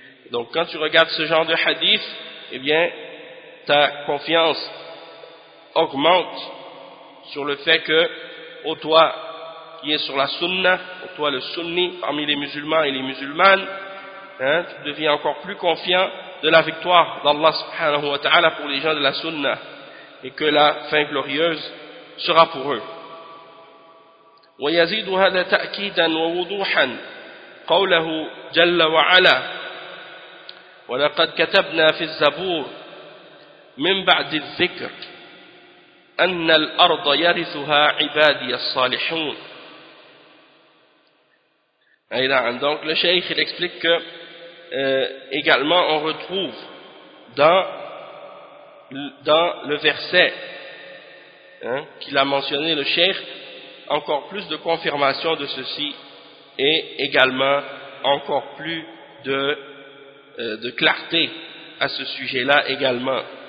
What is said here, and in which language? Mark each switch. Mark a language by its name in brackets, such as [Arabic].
[French] Donc quand tu regardes ce genre de hadith, eh bien ta confiance augmente sur le fait que au toi qui es sur la sunna, au toi le sunni parmi les musulmans et les musulmanes, tu deviens encore plus confiant de la victoire d'Allah subhanahu wa ta'ala pour les gens de la sunna et que la fin glorieuse sera pour eux. [Arabic] ويزيد هذا تأكيدا ووضوحا قوله جل وعلا ولقد كتبنا في الزبور من بعد الذكر أن الأرض يرثها عبادي الصالحون. [French] Donc le cheikh il explique que également on retrouve dans le verset qu'il a mentionné le cheikh encore plus de confirmation de ceci et également encore plus de clarté à ce sujet-là également.